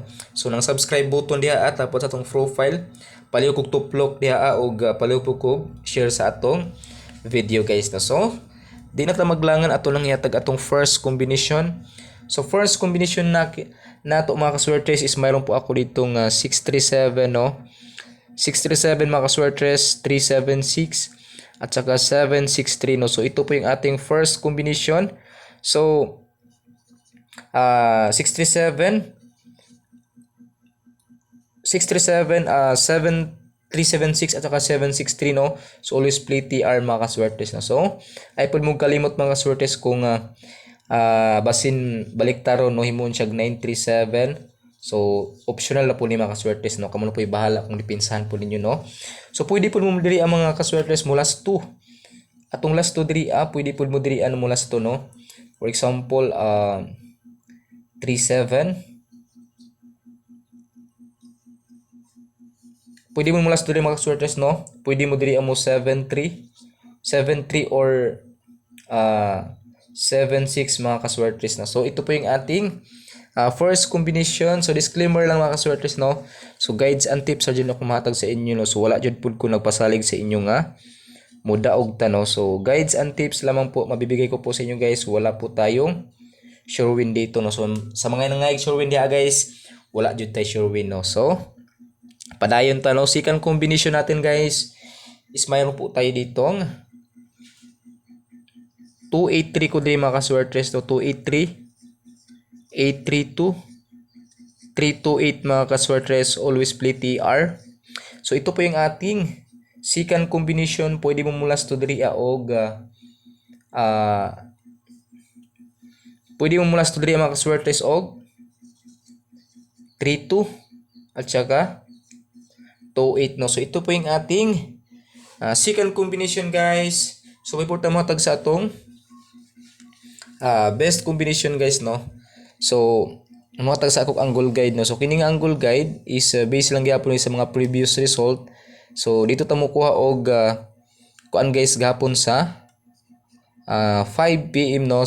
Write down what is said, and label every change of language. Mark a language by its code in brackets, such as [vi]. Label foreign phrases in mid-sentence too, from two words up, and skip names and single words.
[ceb] So nang [en] subscribe button [ceb] diha at tapos atong profile palihog kog tuplok diha og palihog kog share sa atong video guys no. So di na ta maglangan ato lang ihatag atong [en] first combination. [ceb] So [en] first combination [ceb] nato mga kaswertes is [tl] mayroon po ako ditong [ceb] 637 no. 637 mga kaswertes, 376 at saka 763 no. [tl] So ito po yung ating [en] first combination. [ceb] So 637 7376 at saka 763 no. So [en] always play TR [ceb] mga kaswertes na. So ay pud mo kalimot mga kaswertes kung basin baliktaron no himon siya 937. So optional na po ni mga kaswertes no, kamo na po bahala kung dipinsahan po ninyo no. So pwede po mo diri ang mga kaswertes mo last 2 atong last 2 diri pwede po mo diri ano mo last 2 no. [en] For example, 37. [ceb] Pwede mo mula diri mga kaswertes no. Pwede mo diri amo 73. 73 or 76 mga kaswertes na. [tl] So ito po yung ating [en] first combination. [ceb] So disclaimer lang mga kaswertes no. So [en] guides and tips [ceb] sa dyan ako mahatag sa inyo no. So wala jud pud ko nagpasalig sa inyo nga muda og tano. [tl] So [en] guides and tips [tl] lamang po mabibigay ko po sa inyo guys. Wala po tayong [en] sure win [tl] dito no. [ceb] So sa mga nangayag [en] sure win [ceb] diha guys, wala jud tay [en] sure win [ceb] no. So padayon ta no. [en] Second combination [tl] natin guys is mayroon po tayo ditong 283 ko din mga kaswertes no. [ceb] 283 832 328 mga kaswertes, [en] always play TR. [tl] So ito po yung ating [en] second combination. [ceb] Pwede mo mulas to diri og pwede mo mulas to diri mga kaswertes og 32 at saka 28 no. [tl] So ito po yung ating [en] second combination [tl] guys. [ceb] So before ta mo tag sa atong [en] best combination [ceb] guys no. So mohatag sa akong [en] angle guide [ceb] no. So kining [en] angle guide [ceb] is based lang gyapon sa mga [en] previous result. [ceb] So dito ta mo kuha og kuan guys gahapon sa 5 PM no.